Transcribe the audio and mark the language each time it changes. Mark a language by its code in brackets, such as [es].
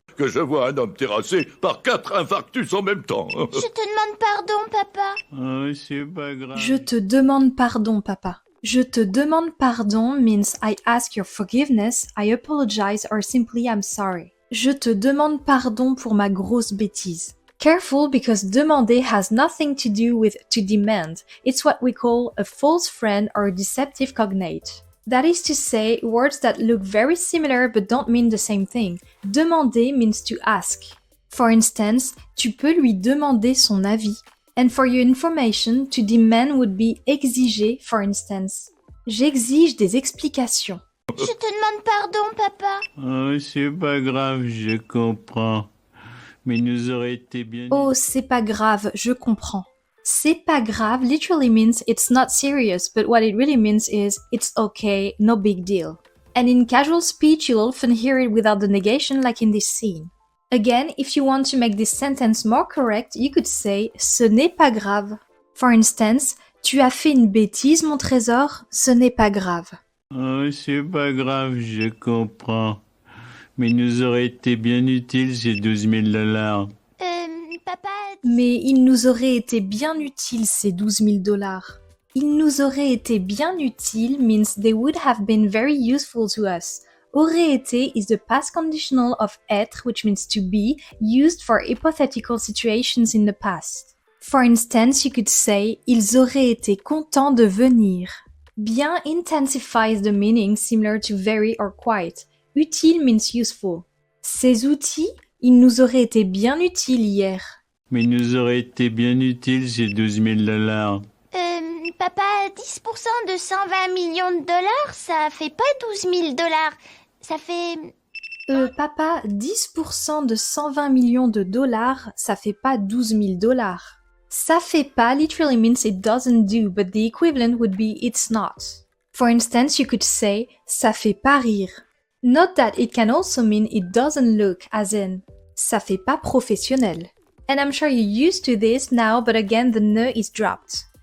[fr] Que je vois un homme terrassé par 4 infarctus en même temps. Je te demande pardon, papa. Oh, c'est pas grave. Je te demande pardon, papa. Je te demande pardon [en] means I ask your forgiveness, I apologize or simply I'm sorry. [fr] Je te demande pardon pour ma grosse bêtise. [en] Careful because demander has nothing to do with to demand. It's what we call a false friend or a deceptive cognate. That is to say, words that look very similar but don't mean the same thing. Demander means to ask. For instance, [fr] tu peux lui demander son avis. [en] And for your information, to demand would be exiger, for instance. [fr] J'exige des explications. Je te demande pardon, papa. Oh, c'est pas grave, je comprends. Mais nous aurait été bien... Oh, c'est pas grave, je comprends. [en] C'est pas grave literally means it's not serious, but what it really means is it's okay, no big deal. And in casual speech, you'll often hear it without the negation like in this scene. Again, if you want to make this sentence more correct, you could say [fr] ce n'est pas grave. [en] For instance, [fr] tu as fait une bêtise, mon trésor, ce n'est pas grave. Oh, c'est pas grave, je comprends. Mais nous aurait été bien utile ces 12 000 $. Papa... Mais il nous aurait été bien utile ces 12 000 $. Il nous aurait été bien utile [en] means they would have been very useful to us. [fr] Aurait été [en] is the past conditional of être, which means to be, used for hypothetical situations in the past. For instance, you could say, [fr] ils auraient été contents de venir. [en] Bien intensifies the meaning similar to very or quite. Utile means useful. [fr] Ces outils, ils nous auraient été bien utiles hier. Mais nous aurait été bien utile ces 12 000 $. Papa, 10% de 120 millions de dollars, ça fait pas 12 000 $. Ça fait... Papa, 10% de 120 millions de dollars, ça fait pas 12 000 $. Ça fait pas [en] literally means it doesn't do, but the equivalent would be it's not. For instance, you could say, [fr] ça fait pas rire. [en] Note that it can also mean it doesn't look, as in, [fr] ça fait pas professionnel. [en] And I'm sure you're used to this now, but again, the ne is dropped.